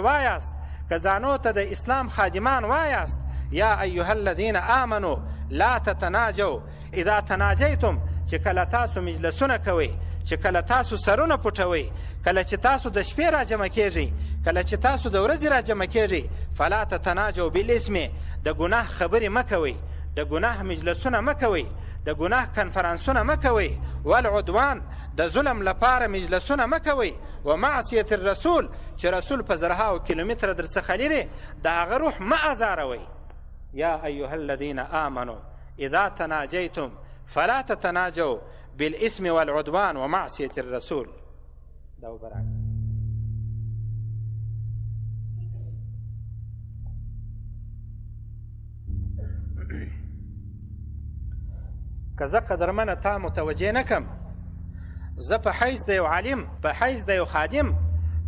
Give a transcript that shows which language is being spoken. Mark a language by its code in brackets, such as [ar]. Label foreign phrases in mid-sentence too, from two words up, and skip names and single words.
[ps] وایاست، که ځانو ته د اسلام خادمان وایاست، [ar] یا ایها الذین آمنو لا تتناجوا اذا تناجیتم، [ps] چې کله تاسو مجلسونه کوئ، چې کله تاسو سرونه پټوئ، کله چې تاسو د شپې راجمع کېږئ، کله چې تاسو د ورځې راجمع کېږئ، [ar] فلا تتناجوا بالاسم، [ps] د ګناه خبرې مه کوئ، د ګناه مجلسونه مه کوئ، د ګناه کنفرانسونه مه کوئ، والعدوان، د ظلم لپاره مجلسونه مه کوئ، [ar] و معصیة الرسول، [ps] چې رسول په زرهاو کیلومتره در څخه لرې د هغه روح مه ازاروئ. [ar] یا ایها الذین آمنو اذا تناجیتم فلا تتناجوا بالاثم والعدوان ومعصية الرسول. [ps] دا وبراک که زه قدرمنه تا متوجه نکم، زه په حیث د یو عالم، په حیث د یو خادم، په